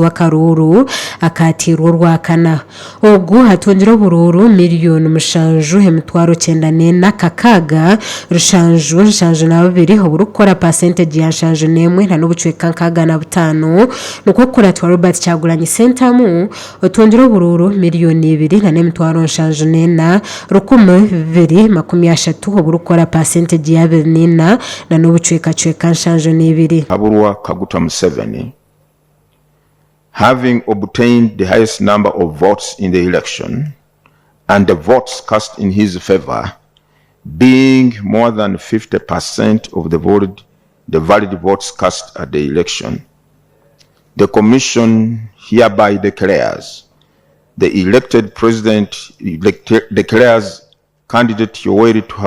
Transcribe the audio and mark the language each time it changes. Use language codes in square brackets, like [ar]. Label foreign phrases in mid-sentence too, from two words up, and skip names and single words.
[nyn] wa Kiruhura akatirwa orwakana ogu hatondera obururu miliyoni 7.94 kakaaga rushanju na babiri oburukora percentage ya nshanju n'emwe na n'obucweka nkaaga na butano nuko kuratwa Robert Kyagulanyi Centamu otondera obururu miliyoni 2.94 rukumu 230 oburukora percentage ya 4 na n'obucweka nshanju n'ebiri. Haburwa Kaguta Museveni, [en] having obtained the highest number of votes in the election and the votes cast in his favor being more than 50% of the valid votes cast at the election, the Commission hereby declares the elected President declares candidate Yoweri